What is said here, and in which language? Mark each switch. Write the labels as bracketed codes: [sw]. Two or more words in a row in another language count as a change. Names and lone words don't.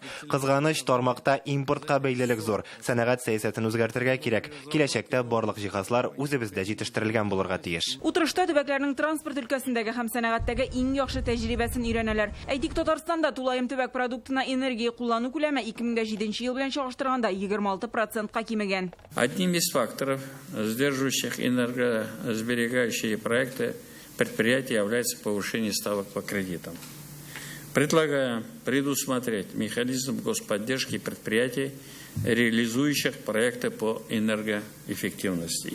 [tt] Кызганыч, тармакта импортка бәйлелек зур. Сәнәгать сәясәтен үзгәртергә кирәк. Киләчәктә барлык җиһазлар үзебездә җитештерелгән булырга тиеш. Утырышта төбәкләрнең транспорт өлкәсендәге һәм сәнәгатьтәге иң яхшы тәҗрибәсен өйрәнәләр. Әйтик, Татарстанда тулаем төбәк продуктына энергия куллану күләме 2007 ел белән чагыштырганда 26%-ка кимегән. [ru] Одним из факторов, сдерживающих энергосберегающие проекты предприятий, является повышение ставок по кредитам. Предлагаем предусмотреть механизм господдержки предприятий, реализующих проекты по энергоэффективности.